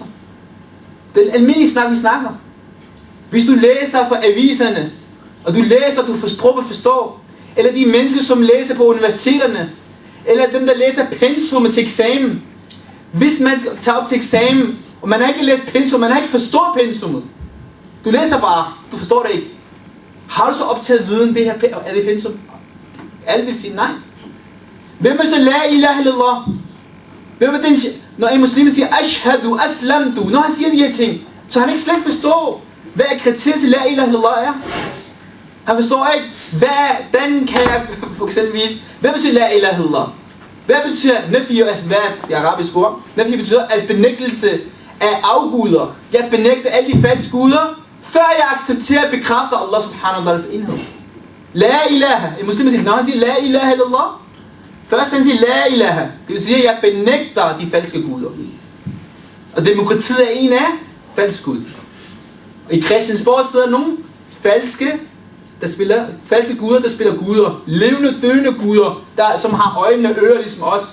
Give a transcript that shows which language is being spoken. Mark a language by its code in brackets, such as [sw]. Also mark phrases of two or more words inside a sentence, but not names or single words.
[da] Det er almindelige snak, vi snakker. Hvis du læser fra aviserne, og du læser, du prøver at forstå, eller de mennesker, som læser på universiteterne, eller dem, der læser pensum til eksamen. Hvis man tager op til eksamen, og man har ikke læst pensum, man har ikke forstået pensummet. Du læser bare, du forstår det ikke. Har du så optaget viden, det her, er det pensum? Alle vil sige nej. Hvem er så [ar] لا إله إلا الله? [da] Hvem er den, når en muslim siger, [ar] أشهد، أسلمت, [da] når han siger de her ting, så han ikke slet forstår, hvad kriteriet til [ar] لا إله إلا الله [da] er. Han forstår ikke, hvordan kan jeg, for eksempelvis, hvad betyder [ar] لا إله إلا الله? [da] Hvad betyder nafi og ahvat, det arabiske ord? Nafi betyder at benægtelse af afguder. Jeg benægter alle de falske guder, før jeg accepterer og bekræfter Allah [ar] سبحانه وتعالى [da] enhed. [ar] لا إله. [da] En muslim siger, når han siger [ar] لا إله إلا الله, [da] først han siger [ar] لا إله. [da] Det vil sige, at jeg benægter de falske guder. Og demokratiet er en af falske guder. Og i Christiansborg sidder nogle falske guder, der spiller guder. Levende, døende guder, som har øjne og ører ligesom os.